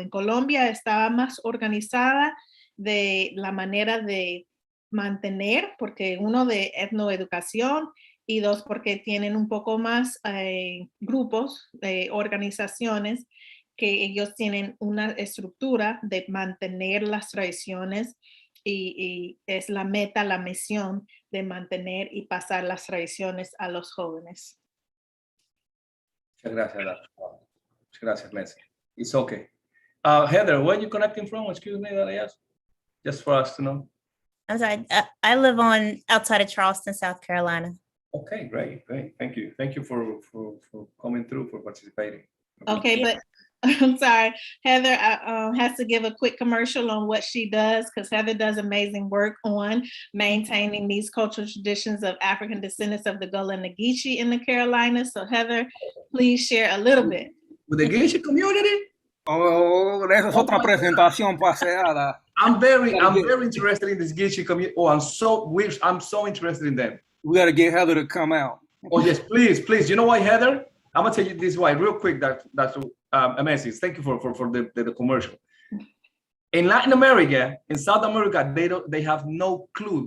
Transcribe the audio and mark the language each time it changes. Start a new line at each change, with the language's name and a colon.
Spanish: En Colombia estaba más organizada de la manera de mantener, porque uno de etnoeducación, y dos, porque tienen un poco más grupos, organizaciones, que ellos tienen una estructura de mantener las tradiciones y es la meta, la misión de mantener y pasar las tradiciones a los jóvenes. Muchas gracias, Dr. Muchas gracias, Messi.
English: It's okay. Heather, where are you connecting from? Excuse me, that I asked, just for us to know. I'm sorry, I live outside of Charleston, South Carolina. Okay, great. Thank you. Thank you for coming through, for participating. Okay, but I'm sorry, Heather has to give a quick commercial on what she does, because Heather does amazing work on maintaining these cultural traditions of African descendants of the Gullah and the Geechee in the Carolinas. So Heather, please share a little bit. With the Geechee community?
Spanish: Oh, esa es otra presentación paseada.
English: I'm very interested in this Geechee community. Oh, I'm so interested in them. We got to get Heather to come out. Oh yes, please. You know what, Heather? I'm gonna tell you this why real quick. That's amazing. Thank you for the commercial. In Latin America, in South America, they have no clue.